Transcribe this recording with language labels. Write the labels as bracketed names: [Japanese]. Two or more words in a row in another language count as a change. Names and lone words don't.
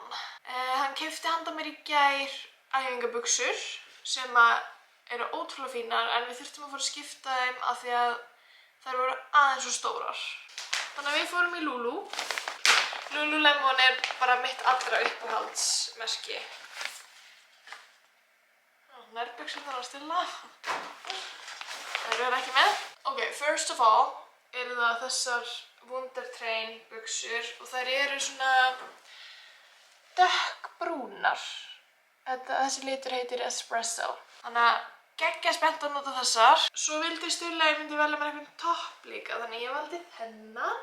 [Icelandic] Hann keypti handa mér í gær æfingabuxur sem eru ótrúlega fínar en við þurftum að fara að skipta þeim af því að þær voru aðeins svo stórar. Þannig að við fórum í Lulu. Lululemon er bara mitt allra uppáhaldsmerki. Nærbuxurnar á Stilla. Þær eru ekki með. Ok, [English] first of all [Icelandic] eru það þessar Wundertrain buxur og þær eru svona dökkbrúnar. Þessi litur heitir Espresso. Þannig að geggja spennt að nota þessar. Svo vildi Stilla að ég myndi velja mér einhvern topp líka, þannig ég valdi þennan.